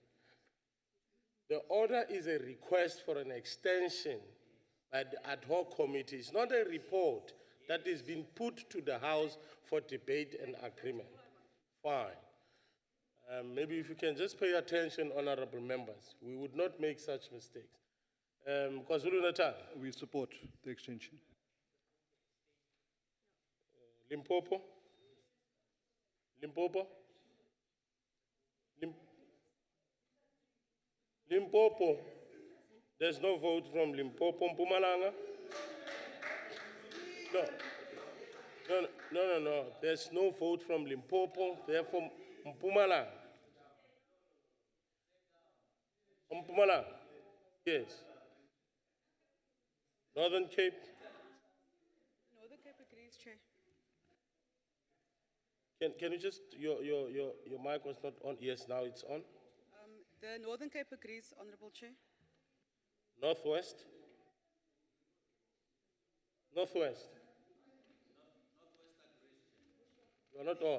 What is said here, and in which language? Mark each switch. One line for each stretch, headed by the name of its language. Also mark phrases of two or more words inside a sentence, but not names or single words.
English: The order is a request for an extension by the ad hoc committee. It's not a report that is being put to the House for debate and agreement. Fine. Maybe if you can just pay attention, honorable members, we would not make such mistakes. KwaZulu-Natal, We support the extension. Limpopo? Limpopo. There's no vote from Limpopo. Mpumalanga? No. There's no vote from Limpopo. Therefore, Mpumalanga. Mpumalanga? Yes. Northern Cape? Northern Cape agrees, Chair. Can you just, your mic was not on. Yes, now it's on. The Northern Cape agrees, Honourable Chair. Northwest? Northwest? You're not on.